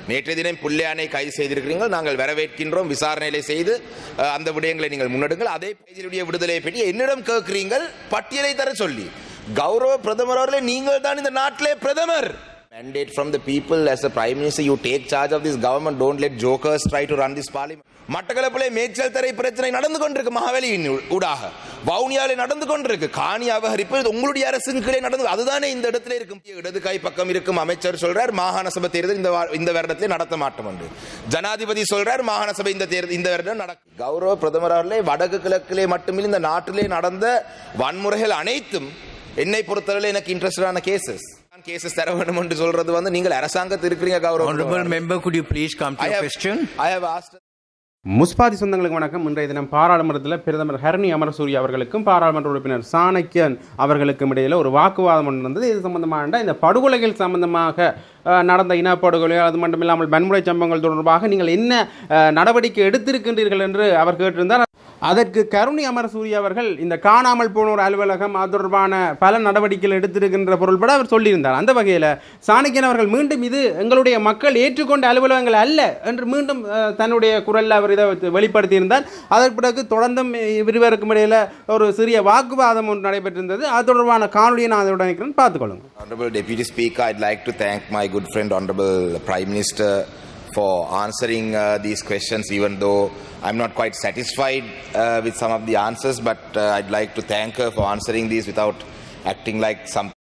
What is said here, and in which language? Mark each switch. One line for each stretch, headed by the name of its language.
Tamil: நேற்றைய தினம் புல்லையானை கைது செய்திருக்கிறீர்கள், நாங்கள் வரவேற்கின்றோம். விசாரணைகளை செய்து அந்த விடயங்களை நீங்கள் முன்னெடுங்கள். அதே பேஜிலுடைய விடுதலையை பற்றி என்னிடம் கேட்கிறீர்கள் பட்டியலை தர சொல்லி. கௌரவ பிரதமர் அவர்களே, நீங்கள் தான் இந்த நாட்டிலே பிரதமர்.
English: Mandate from the people as a prime minister, you take charge of this government. Don't let jokers try to run this parliament.
Tamil: மட்டக்களப்பிலே மேய்ச்சல் தரை பிரச்சனை நடந்து கொண்டிருக்கு. மகாவலியின் ஊடாக வவுனியாவிலே நடந்து கொண்டிருக்கு. காணி அபகரிப்பு உங்களுடைய அரசின் கீழே நடந்து, அதுதானே இந்த இடத்துல இருக்கும். இடது கை பக்கம் இருக்கும் அமைச்சர் சொல்றார் மாகாண சபை தேர்தல் இந்த வருடத்திலே நடத்த மாட்டோம் என்று. ஜனாதிபதி சொல்றார் மாகாண சபை இந்த வருடம் நடக்கும். கௌரவ பிரதமர் அவர்களே, வடக்கு கிழக்கிலே மட்டுமில்லை இந்த நாட்டிலே நடந்த வன்முறைகள் அனைத்தும் என்னை பொறுத்தவரை எனக்கு இன்ட்ரெஸ்டான கேசஸ் தர வேண்டும் என்று சொல்றது வந்து நீங்கள் அரசாங்கத்தில் இருக்கிறீங்க. கௌரவ
English: Honorable member, could you please come to your question? I have asked.
Tamil: முஸ்பாதி சொந்தங்களுக்கு வணக்கம். இன்றைய தினம் பாராளுமன்றத்தில் பிரதமர் hariniamarasooriya அவர்களுக்கும் பாராளுமன்ற உறுப்பினர் சாணக்கியன் அவர்களுக்கும் இடையில் ஒரு வாக்குவாதம் ஒன்று இருந்தது. இது சம்பந்தமான இந்த படுகொலைகள் சம்பந்தமாக நடந்த இனப்படுகொலை, அது மட்டுமில்லாமல் வன்முறை சம்பவங்கள் தொடர்பாக நீங்கள் என்ன நடவடிக்கை எடுத்திருக்கின்றீர்கள் என்று அவர் கேட்டிருந்தார். அதற்கு hariniamarasooriya அவர்கள் இந்த காணாமல் போனோர் அலுவலகம் அது தொடர்பான பல நடவடிக்கைகள் எடுத்திருக்கின்ற பொருள்பட அவர் சொல்லியிருந்தார். அந்த வகையில் சாணக்கியன் அவர்கள் மீண்டும் இது எங்களுடைய மக்கள் ஏற்றுக்கொண்ட அலுவலகங்கள் அல்ல என்று மீண்டும் தன்னுடைய குரலில் அவர் இதை வெளிப்படுத்தியிருந்தார். அதற்கு பிறகு தொடர்ந்தும் இருவருக்கும் இடையில் ஒரு சிறிய வாக்குவாதம் ஒன்று நடைபெற்றிருந்தது. அது தொடர்பான காணொலியை நான் அதோட நினைக்கிறேன், பார்த்துக்கொள்ளுங்க.
English: Honorable Deputy Speaker, I'd like to thank my good friend Honorable Prime Minister for answering these questions, even though I'm not quite satisfied with some of the answers, but I'd like to thank her for answering these without acting like some.